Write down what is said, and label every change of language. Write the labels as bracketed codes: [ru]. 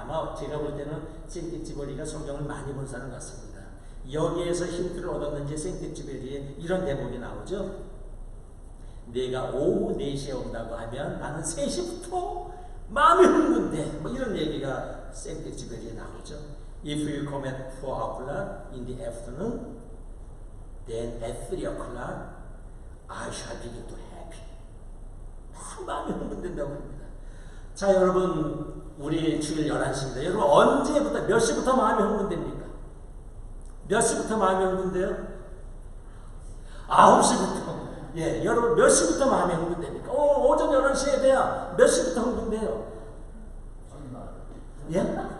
[ko] 아마 제가 볼 때는 생텍쥐베리가 성경을 많이 본 사람 같습니다. 여기에서 힌트를 얻었는지 생텍쥐베리에 이런 대목이 나오죠. 내가 오후 4시에 온다고 하면 나는 3시부터 마음이 흥분돼. 이런 얘기가 생텍쥐베리에 나오죠. [en] If you come at 4 o'clock in the afternoon, then at 3 o'clock I shall begin to happy. [ko] 마음이 흥분된다고 합니다. 자, 여러분 우리 주일 11시입니다. 여러분 언제부터 몇 시부터 마음이 흥분됩니까? 몇 시부터 마음이 흥분돼요? 9시부터. 예, 여러분 몇 시부터 마음이 흥분됩니까? 오전 11시에 돼야 몇 시부터 흥분돼요? 예?